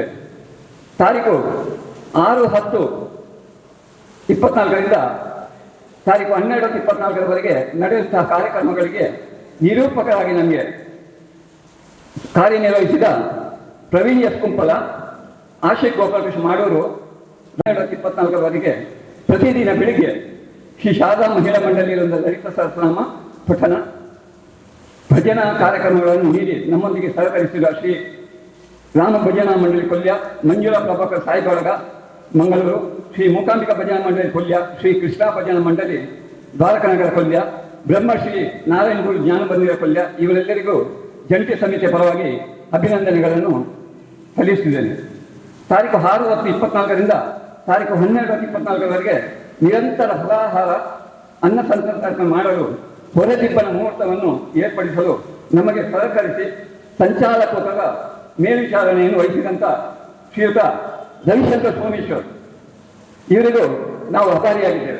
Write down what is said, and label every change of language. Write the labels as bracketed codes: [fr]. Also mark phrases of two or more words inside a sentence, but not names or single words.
[kn] ತಾರೀಕು 6/10/24 ತಾರೀಕು 12/24 ನಡೆಯುವಂತಹ ಕಾರ್ಯಕ್ರಮಗಳಿಗೆ ನಿರೂಪಕರಾಗಿ ನಮಗೆ ಕಾರ್ಯನಿರ್ವಹಿಸಿದ ಪ್ರವೀಣ್ ಎಸ್ ಕುಂಪಲ, ಆಶಿಕ್ ಗೋಪಾಲಕೃಷ್ಣ ಮಾಡೂರು 12/24 ಪ್ರತಿದಿನ ಬೆಳಿಗ್ಗೆ ಶ್ರೀ ಶಾರದಾ ಮಹಿಳಾ ಮಂಡಳಿಯಿಂದ ಲಲಿತ ಸಹಸ್ರನಾಮ ಪಠನ ಭಜನಾ ಕಾರ್ಯಕ್ರಮಗಳನ್ನು ನೀಡಿ ನಮ್ಮೊಂದಿಗೆ ಸಹಕರಿಸಿದ ಶ್ರೀ ರಾಮ ಭಜನಾ ಮಂಡಳಿ ಕೊಲ್ಯ, ಮಂಜುಳಾ ಪ್ರಭಾಕರ್ ಸಾಯಿ ಬಳಗ ಮಂಗಳೂರು, ಶ್ರೀ ಮೂಕಾಂಬಿಕಾ ಭಜನಾ ಮಂಡಳಿ ಕೊಲ್ಯ, ಶ್ರೀ ಕೃಷ್ಣ ಭಜನಾ ಮಂಡಳಿ ದ್ವಾರಕಾನಗರ ಕೊಲ್ಯ, ಬ್ರಹ್ಮಶ್ರೀ ನಾರಾಯಣಗುರು ಜ್ಞಾನ ಮಂದಿರ ಕೊಲ್ಯ ಇವರೆಲ್ಲರಿಗೂ ಜಂಟಿ ಸಮಿತಿಯ ಪರವಾಗಿ ಅಭಿನಂದನೆಗಳನ್ನು ಸಲ್ಲಿಸುತ್ತಿದ್ದೇನೆ. ತಾರೀಕು 6/10/24 ತಾರೀಕು 12/10/24 ನಿರಂತರ ಫಲಾಹಾರ ಅನ್ನ ಸಂತರ್ಪಣೆ ಮಾಡಲು ಹೊರದಿಬ್ಬನ ಮುಹೂರ್ತವನ್ನು ಏರ್ಪಡಿಸಲು ನಮಗೆ ಸಹಕರಿಸಿ ಸಂಚಾಲಕರ ಮೇಲ್ವಿಚಾರಣೆಯನ್ನು ವಹಿಸಿದಂಥ ಶ್ರೀಯುತ ರವಿಶಂಕರ್ ಸೋಮೇಶ್ವರ್ ಇವರಿಗೂ ನಾವು ಆಭಾರಿಯಾಗಿದ್ದೇವೆ.